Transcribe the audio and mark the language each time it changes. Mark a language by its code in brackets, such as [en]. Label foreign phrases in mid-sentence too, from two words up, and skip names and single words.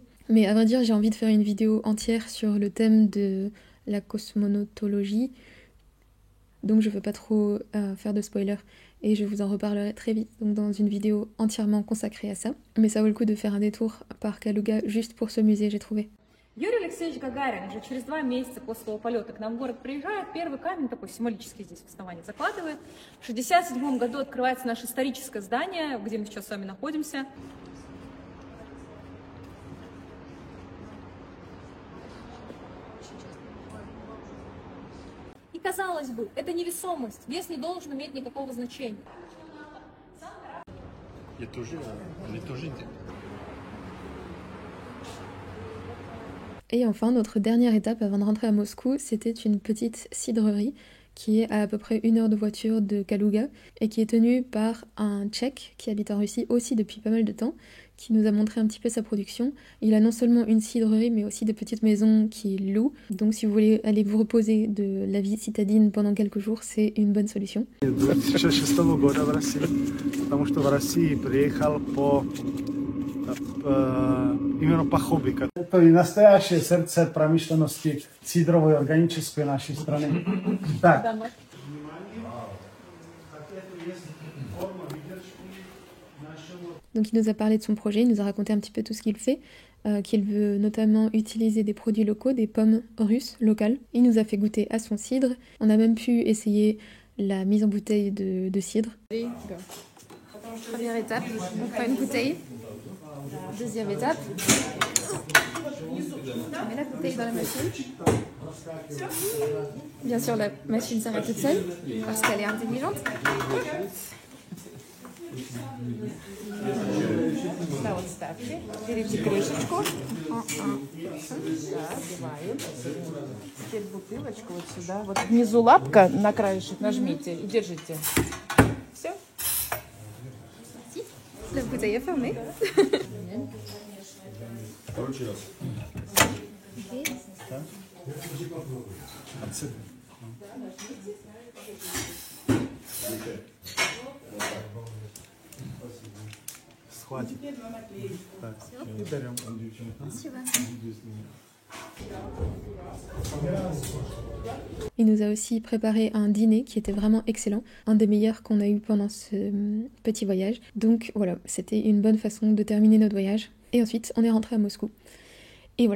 [fr] Mais à vrai dire, j'ai envie de faire une vidéo entière sur le thème de la cosmonautologie. Donc je veux pas trop faire de spoiler et je vous en reparlerai très vite donc dans une vidéo entièrement consacrée à ça. Mais ça vaut le coup de faire un détour par Kaluga juste pour ce musée, j'ai trouvé. [ru] Юрий Алексеевич Гагарин уже через 2 месяца после своего полета к нам в город приезжает, первый камень такой символический здесь в основании закладывает. В 1967 году открывается наше историческое здание, где мы сейчас с вами находимся. И казалось бы, это невесомость, вес не должен иметь никакого значения. [fr] Et enfin, notre dernière étape avant de rentrer à Moscou, c'était une petite cidrerie qui est à peu près 1 heure de voiture de Kaluga et qui est tenue par un Tchèque qui habite en Russie aussi depuis pas mal de temps, qui nous a montré un petit peu sa production. Il a non seulement une cidrerie mais aussi des petites maisons qu'il loue. Donc si vous voulez aller vous reposer de la vie citadine pendant quelques jours, c'est une bonne solution. [ru] 2006 года в России, потому что в России приехал именно по хобби. Это и настоящее сердце промышленности сидровой органической нашей страны. Так. [fr] Donc il nous a parlé de son projet, il nous a raconté un petit peu tout ce qu'il fait, qu'il veut notamment utiliser des produits locaux, des pommes russes locales. Il nous a fait goûter à son cidre, on a même pu essayer la mise en bouteille de cidre. Première étape, on prend une bouteille. Deuxième étape, on met la bouteille dans la machine. Bien sûr, la machine s'arrête toute seule parce qu'elle est intelligente. [ru] Да, вот ставьте. Берите крышечку. Одеваем. Теперь бутылочку вот сюда. Вот внизу лапка на краешек нажмите и держите. Все. [fr] La bouteille est fermée. [ru] Схватит. Так, и берем. Спасибо. [fr] Il nous a aussi préparé un dîner qui était vraiment excellent, un des meilleurs qu'on a eu pendant ce petit voyage. Donc voilà, c'était une bonne façon de terminer notre voyage. Et ensuite, on est rentré à Moscou. Et voilà.